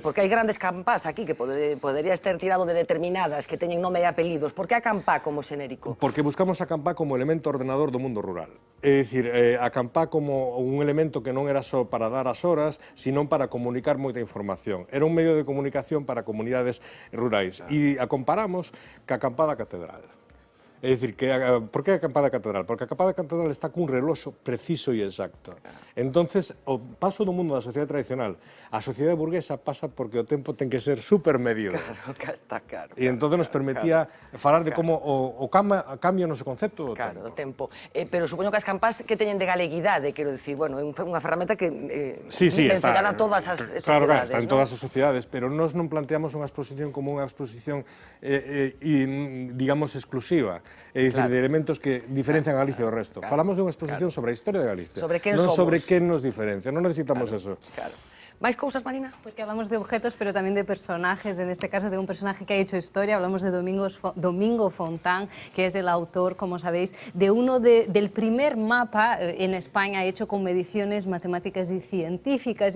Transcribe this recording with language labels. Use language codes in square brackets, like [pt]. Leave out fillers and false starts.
[gl] Porque hai grandes campás aquí que podería estar tirado de determinadas que teñen nome e apelidos. Por que a campá como xenérico? Porque buscamos a campá como elemento ordenador do mundo rural. É dicir, a campá como un elemento que non era só para dar as horas, sino para comunicar moita información. Era un medio de comunicación para comunidades rurais. E a comparamos ca campá da catedral. É dicir, por que a campá da catedral? Porque a campá da catedral está cun reloxo preciso e exacto. Entonces, o paso do mundo da sociedade tradicional a sociedade burguesa pasa porque o tempo ten que ser supermedido. Claro, está claro. E entón nos permitía falar de como o cambia o noso concepto do tempo. Claro, do tempo. Pero supoño que as campás que teñen de galeguidade, quero dicir, bueno, é unha ferramenta que mencionan a todas as sociedades. Claro, está en todas as sociedades, pero nós non planteamos unha exposición como unha exposición, digamos, exclusiva. É dicir, de elementos que diferencian a Galicia do resto. Falamos de unha exposición sobre a historia de Galicia. Sobre quen somos. Non sobre quen nos diferencia. Non necesitamos eso. Claro. ¿Máis cousas, Marina? [es] Pues que hablamos de objetos, pero también de personajes. En este caso, de un personaje que ha hecho historia. Hablamos de Domingo Fontán, que es el autor, como sabéis, de del primer mapa en España hecho con mediciones matemáticas y científicas.